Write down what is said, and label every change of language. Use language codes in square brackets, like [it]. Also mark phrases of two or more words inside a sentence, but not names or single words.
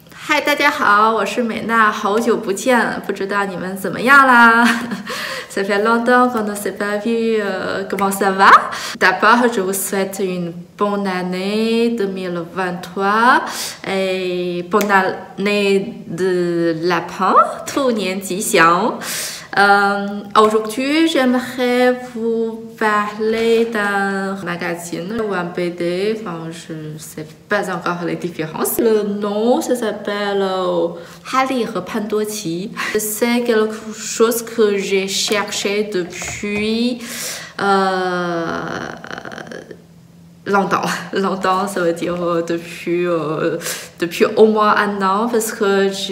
[zh] 嗨，大家好，我是美娜，好久不见，不知道你们怎么样啦 ？ [fr] Ça fait longtemps qu'on ne s'est pas vu, comment ça va? D'abord, je vous souhaite une bonne année 2023 et bonne année de lapin, [zh] 兔年吉祥。 [fr] Aujourd'hui, j'aimerais vous parler d'un magazine ou un BD, enfin je ne sais pas encore les différences. Le nom, ça s'appelle Harry et Pandochi. C'est quelque chose que j'ai cherché depuis longtemps, ça veut dire depuis au moins un an, parce que